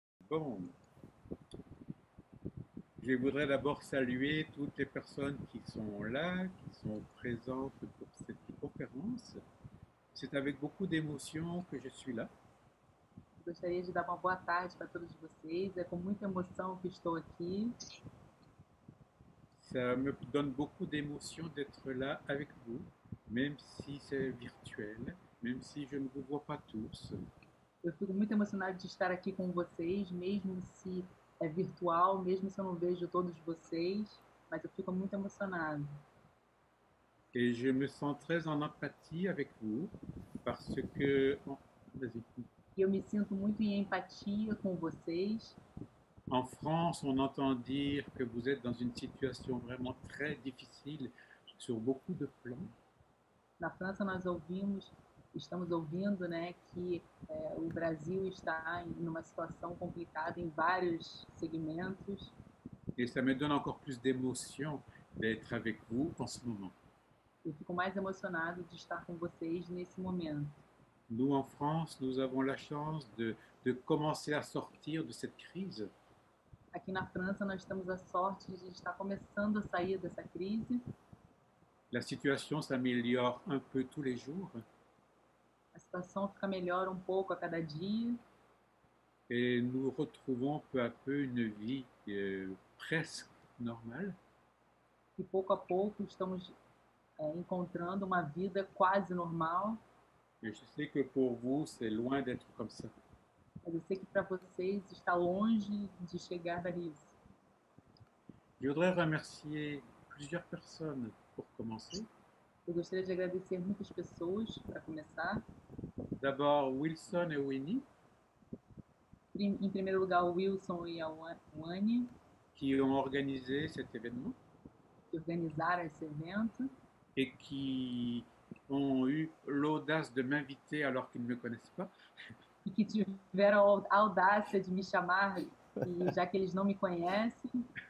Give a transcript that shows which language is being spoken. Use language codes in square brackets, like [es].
[fr] Bon, je voudrais d'abord saluer toutes les personnes qui sont là, qui sont présentes pour cette conférence. C'est avec beaucoup d'émotion que je suis là. [pt] Gostaria de dar uma boa tarde para todos vocês. É com muita emoção que estou aqui. [fr] Ça me donne beaucoup d'émotion d'être là avec vous, même si c'est virtuel, même si je ne vous vois pas tous. [pt] Eu fico muito emocionada de estar aqui com vocês, mesmo se é virtual, mesmo se eu não vejo todos vocês, mas eu fico muito emocionada. [fr] Et je me sens très en empathie avec vous parce que, vas-y. [pt] E eu me sinto muito em empatia com vocês. [fr] En France, on entend dire que vous êtes dans une situation vraiment très difficile sur beaucoup de plans. [pt] Na França nós estamos ouvindo, né, que o Brasil está em uma situação complicada em vários segmentos. [fr] Et ça me donne encore plus d'émotion d'être avec vous en ce moment. [pt] Eu fico mais emocionado de estar com vocês nesse momento. [fr] Nous, en France, nous avons la chance de commencer à sortir de cette crise. [pt] Aqui na França nós temos a sorte de estar começando a sair dessa crise. [fr] La situation s'améliore un peu tous les jours. [pt] A situação fica melhor um pouco a cada dia. [fr] Et nous retrouvons peu à peu une vie presque normale. [pt] E pouco a pouco estamos encontrando uma vida quase normal. [fr] Et je sais que pour vous, c'est loin d'être comme ça. [pt] Mas eu sei que para vocês está longe de chegar a isso. [fr] Je voudrais remercier plusieurs personnes pour commencer. [pt] Eu gostaria de agradecer muitas pessoas para começar. [fr] D'abord Wilson et Winnie, [pt] Em primeiro lugar, o Wilson e a Wani, [fr] qui ont organisé cet événement [pt] que organizaram esse evento [fr] et qui ont eu l'audace de m'inviter alors qu'ils ne me connaissent pas. [pt] e que tiveram a audácia de me chamar, já que eles não me conhecem.